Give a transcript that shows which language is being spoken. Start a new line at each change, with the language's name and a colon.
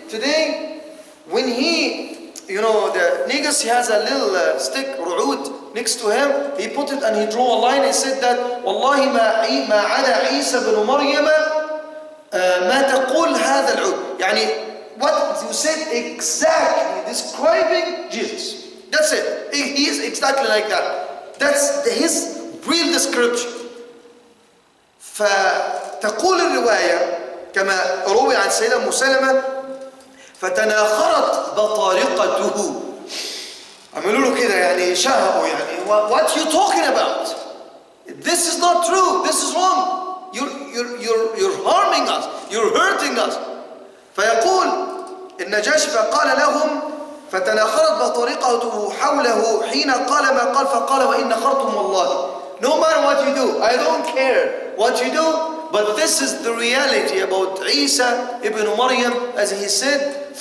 English: Today, when the negus, he has a little stick, ru'ud, next to him, he put it and he drew a line and said that
Arabic: والله ما عدا عيسى بن مريم ما تقول هذا العود.
English: What you said exactly describing Jesus. That's it. He is exactly like that. That's his real description.
Arabic: فتقول الرواية كما روي عن سيدة أم سلمة فتناخرت بطارقته. عملوا له كده شهقوا
English: what you talking about? This is not true. This is wrong. You're harming us. You're hurting us.
Arabic: فيقول النجاشي فقال لهم فتناخرت بطارقته حوله حين قال ما قال فقال وإن نخرتم والله.
English: No matter what you do, I don't care what you do, but this is the reality about Isa ibn Maryam, as he said.